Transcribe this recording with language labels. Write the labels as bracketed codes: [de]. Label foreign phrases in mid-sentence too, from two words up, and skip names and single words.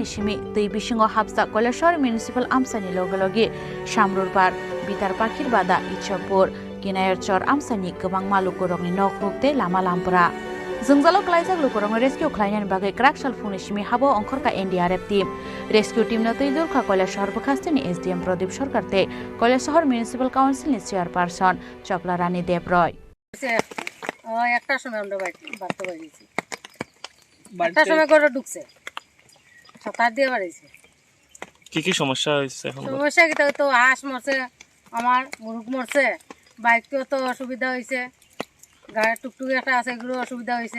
[trp] simi tui bisingo hapsa Kailasahor municipal amsaini logologi Shamrurbar Bitar Pakhir Bada Ichapur Kinayarchor amsani kobangma lukurokni nogrukte lama lampura Jungjalo kalaijak lukurokni rescue khlainani bagai Karakshal phungni simi habo ongkhorka NDRF team [en] rescue team [trp] no tui durkha Kailasahor bukastini SDM Pradip Sarkar te Kailasahor municipal council ni chairperson Chopla Rani Debroy [bn] একটা সময় আমরা বাড়তে পারিছি একটা সময় করে ঢুকছে সকাল দিয়ে বাড়িছে কি কি সমস্যা হয়েছে এখন? সমস্যা কি তো হাঁস মরছে, আমার মুরগ মরছে, বাইকটাও তো অসুবিধা হয়েছে, গাড়ি টুকটুকি একটা আছে এগুলো অসুবিধা হয়েছে।